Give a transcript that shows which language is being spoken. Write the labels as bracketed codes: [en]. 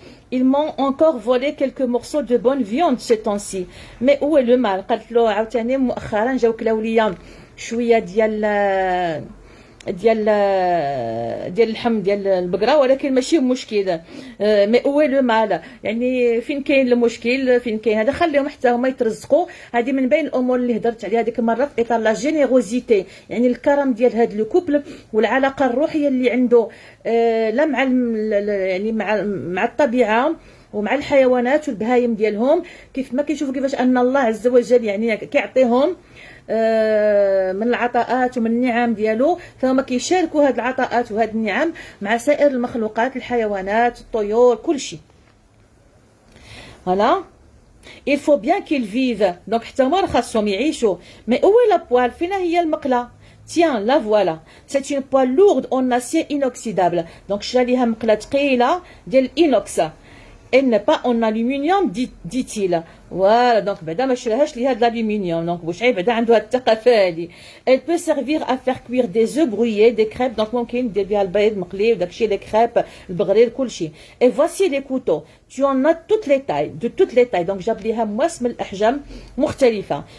[fr] Ils m'ont encore volé quelques morceaux de bonne viande ce temps-ci. Mais où est le mal? [ar] قالت له عاوتاني مؤخرا جاو كلاو ليا شويه ديال اللحم ديال البقره ولكن ماشي مشكل. مي هو لو مال يعني فين كاين المشكل فين كاين هذا خليهم حتى هما يترزقوا. هذه من بين الامور اللي هضرت عليها ديك المره في اطار لا جينيروزيتي يعني الكرم ديال هذا لو كوبل والعلاقه الروحيه اللي عنده لا مع يعني مع الطبيعه ومع الحيوانات والبهايم ديالهم. كيف ما كيشوفوا كيفاش ان الله عز وجل يعني كيعطيهم من العطاءات ومن النعم ديالو فهما كيشاركوا هاد العطاءات وهاد النعم مع سائر المخلوقات الحيوانات الطيور كل شيء. [fr] Voilà. Il faut bien qu'ils vivent. Donc [ar] حتى هما خاصهم يعيشوا. [fr] Mais où est la poêle? [ar] فين هي المقله؟ [fr] Tiens, la voilà. C'est une poêle lourde en acier inoxydable. [ar] Donc شرا ليها مقله ثقيله ديال الانوكس. [fr] Elle n'est pas en aluminium, dit-il. [ar] Voilà, donc بعدا ما شراهاش ليها [fr] de l'aluminium. [ar] Donc بوشعي بعدا عنده هاد الثقافه هادي. [fr] Elle peut servir à faire cuire des œufs brouillés, des crêpes. [ar] Donc ممكن دير بها البيض مقلي وداكشي لي كريب البغرير كلشي. [fr] Et voici les couteaux. Tu en as toutes les tailles, de toutes les tailles. [ar] Donc جاب ليها مواس من الاحجام مختلفه.